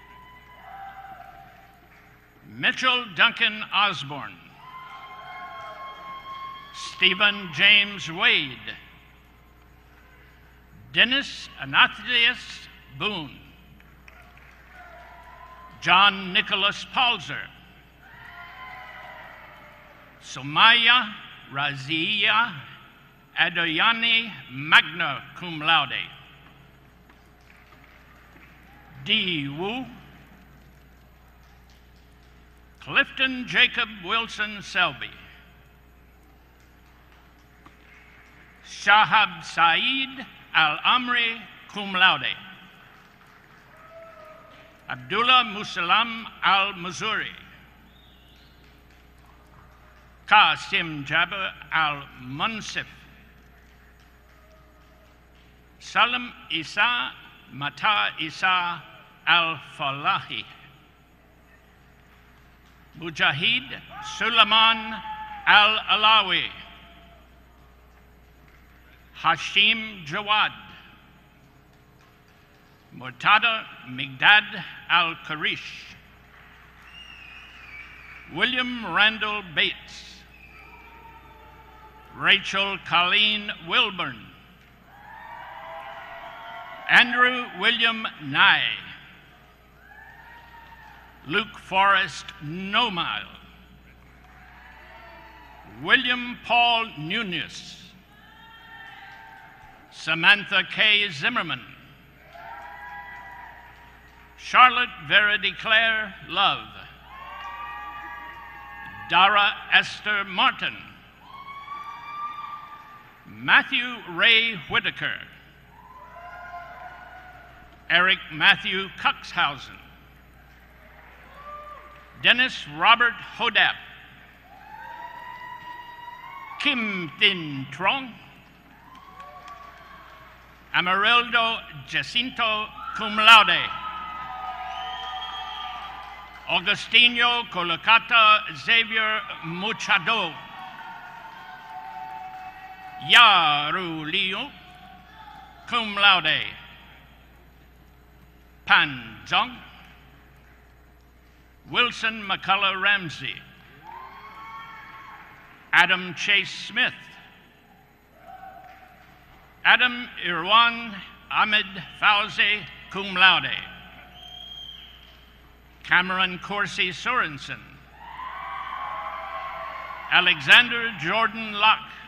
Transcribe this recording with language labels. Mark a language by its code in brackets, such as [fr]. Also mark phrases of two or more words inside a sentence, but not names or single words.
[en] Mitchell Duncan Osborne, Stephen James Wade, Dennis Anathius Boone, John Nicholas Palzer, Somaya Razia Adoyani, [la] magna cum laude, [en] D. Wu, Clifton Jacob Wilson Selby, Shahab Saeed Al-Amri, [la] cum laude, [en] Abdullah Musalam Al-Mazuri, Qasim Jabir Al-Munsif, Salam Isa Mata Isa Al-Falahi, Mujahid Sulaiman Al-Alawi, Hashim Jawad, Murtada Migdad Al-Karish, William Randall Bates, Rachel Colleen Wilburn, Andrew William Nye, Luke Forrest Nomile, William Paul Nunez, Samantha K. Zimmerman, Charlotte Verity Claire Love, Dara Esther Martin, Matthew Ray Whitaker, Eric Matthew Cuxhausen, Dennis Robert Hodap, Kim Tin Trong, Amarildo Jacinto [la] cum laude, [en] Augustino Colocata Xavier Muchado, Yaru Liu [la] cum laude, [en] Pan Zong, Wilson McCullough Ramsey, Adam Chase Smith, Adam Irwan Ahmed Fauzi [la] cum laude, [en] Cameron Corsi Sorensen, Alexander Jordan Locke,